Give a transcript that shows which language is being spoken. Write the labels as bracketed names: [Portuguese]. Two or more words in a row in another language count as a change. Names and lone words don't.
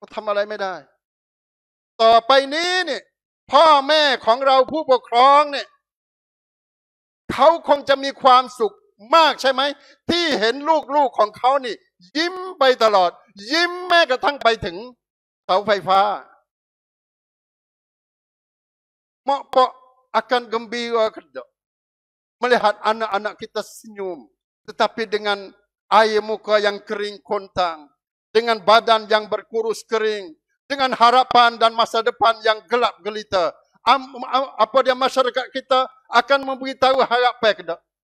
[Thai] ทำอะไรไม่ได้ต่อไปนี้เนี่ยพ่อแม่ของเราผู้ปกครองเนี่ยเขาคงจะมีความสุขมากใช่ไหมที่เห็นลูกๆของเขานี่ยิ้มไปตลอดยิ้มแม้กระทั่งไปถึงเสาไฟฟ้า [Malay] Mak akan gembira melihat anak-anak kita senyum. Tetapi dengan air muka yang kering kontang, dengan badan yang berkurus kering, dengan harapan dan masa depan yang gelap gelita, apa dia masyarakat kita akan memberitahu harapan ke tak?